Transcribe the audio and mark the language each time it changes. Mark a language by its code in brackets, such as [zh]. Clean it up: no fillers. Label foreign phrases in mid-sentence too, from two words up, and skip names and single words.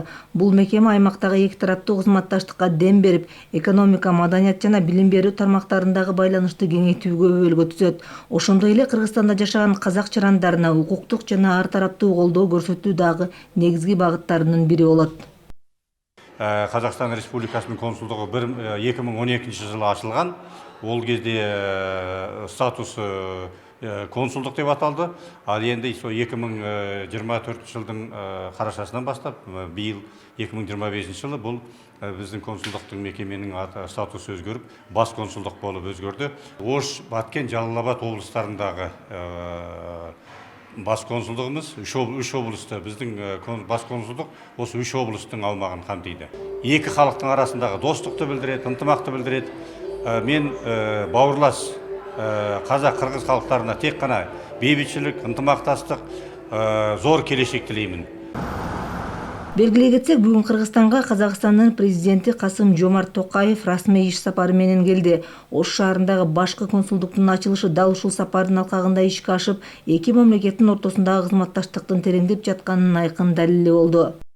[ky] Бул мекеме аймактагы эки тараптуу кызматташтыкка дем берип, экономика, маданият жана билим берүү тармактарындагы байланышты кеңейтүүгө өбөлгө түзөт. Ошондой эле Кыргызстанда жашаган казак жарандарына укуктук жана ар тараптуу колдоо көрсөтүү дагы негизги багыттарынын бири болот. Казакстан Республикасынын консулдугу 2012 жылы ачылган. [kk] Ол кезде статусы консулдук деп аталды. Ал енді 2024 жылдың карашасынан бастап, быйыл 2025 жылы бұл біздің консулдуктың мекеменің статусы өзгөрүп, бас консулдук болуп өзгөрдү. Ош, Баткен, Жалал-Абад облыстарындағы бас консулдугумуз үч облусты, біздің бас консулдук осы үч облустың аумагын камтыйды. [ky] Эки халыктын арасындагы достукту билдирет, ынтымакты билдирет. [kk] Мен бауырлас Казак-Кыргыз халықтарына тек қана бейбітшілік, ынтымақтастық, зор келешек тілеймін. [ky] Белгилей кетсек, бүгүн Кыргызстанга Казакстандын президенти Касым-Жомарт Токаев расмий иш сапары менен келди. Ош шаарындагы башкы консулдуктун ачылышы дал ушул сапардын алкагында ишке ашып, эки мамлекеттин ортосундагы кызматташтыктын тереңдеп жатканынын айкын далили болду.